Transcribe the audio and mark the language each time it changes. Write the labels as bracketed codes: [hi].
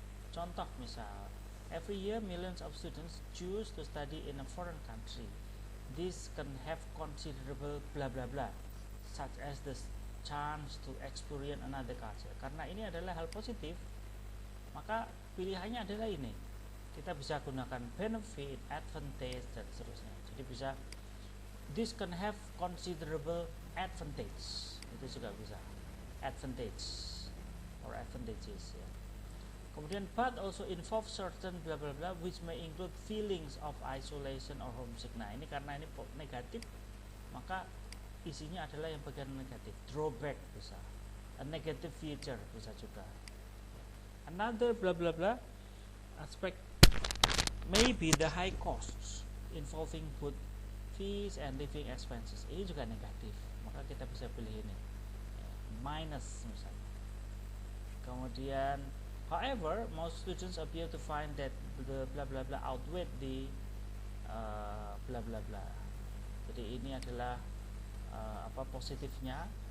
[en] Contoh misal, every year millions of students choose to study in a foreign country. This can have considerable bla bla bla, such as the chance to experience another culture. [id] Karena ini adalah hal positif, maka pilihannya adalah ini. Kita bisa gunakan benefit, advantage, dan seterusnya. Jadi bisa, [en] this can have considerable advantage. [id] Itu juga bisa [en] advantage or advantages, [id] ya. [en] Kemudian but also involve certain bla bla bla which may include feelings of isolation or homesick. [id] Nah, ini karena ini negatif, maka isinya adalah yang bagian negatif. [en] Drawback bisa, a negative feature [id] bisa juga. [en] Another bla bla bla aspect may be the high costs involving both fees and living expenses. [id] Ini juga negatif, maka kita bisa pilih ini, minus misalnya. [en] Kemudian however, most students appear to find that the bla bla bla outweigh the bla bla bla. [id] Jadi ini adalah positifnya.